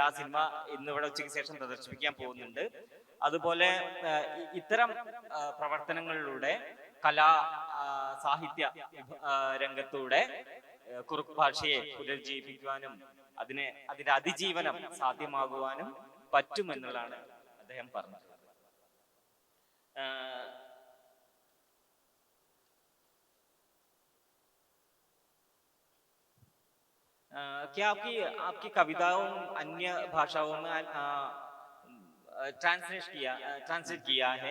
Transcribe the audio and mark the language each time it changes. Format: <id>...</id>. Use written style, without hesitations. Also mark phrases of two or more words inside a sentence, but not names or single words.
<ml>ആ സിനിമ ഇന്നിവിടെ ഉച്ചയ്ക്ക് ശേഷം പ്രദർശിപ്പിക്കാൻ പോകുന്നുണ്ട്. അതുപോലെ ഇത്തരം പ്രവർത്തനങ്ങളിലൂടെ കലാ സാഹിത്യ രംഗത്തൂടെ കുറുക്ക് ഭാഷയെ പുനർജീവിപ്പിക്കുവാനും അതിന്റെ അതിജീവനം സാധ്യമാകുവാനും പറ്റുമെന്നുള്ളതാണ് അദ്ദേഹം പറഞ്ഞത്.</ml> <hi>क्या आपकी कविताओं अन्य भाषाओं में ट्रांसलेट किया है?</hi>